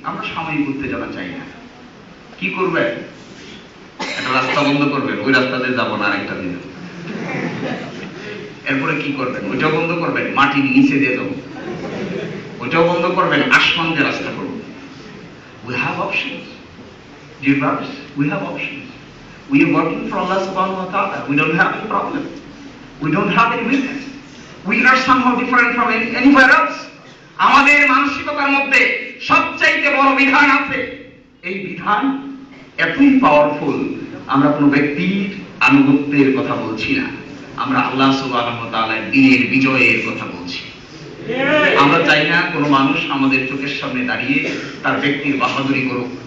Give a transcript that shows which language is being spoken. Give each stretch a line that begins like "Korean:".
Bangla: আমরা সাময়িক উত্তেজনা চাই না। কি করবেন? একটা রাস্তা বন্ধ করবেন, ওই রাস্তাতে যাবো না আরেকটা দিন। এরপরে কি করবেন? ওইটাও বন্ধ করবেন, মাটির নিচে দিয়ে যাবো। ওইটাও বন্ধ করবেন, আসমান দিয়ে রাস্তা করবো।
English: We have options. Dear brothers, we have options. We are working for Allah subhanahu wa ta'ala. We don't have any problem. We don't have any weakness. We are somehow different from anywhere else.
Bangla: আমাদের মানসিকতার মধ্যে সবচাইতে বড় বিধান আছে। এই বিধান এতই পাওয়ারফুল, আমরা কোনো ব্যক্তির আনুগত্যের কথা বলছি না, আমরা আল্লাহ সুবহানাহু ওয়া তাআলার দ্বীনের বিজয়ের কথা বলছি। আমরা চাই না কোনো মানুষ আমাদের চোখের সামনে দাঁড়িয়ে তার ব্যক্তির বাহাদুরি করুক।